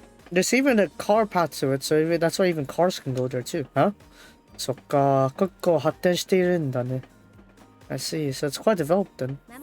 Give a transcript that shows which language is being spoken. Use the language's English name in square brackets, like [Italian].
[English] There's even a car path to it, so that's why even cars can go there too, huh? [Japanese] そっか、結構発展しているんだね。 [English] I see, so it's quite developed then.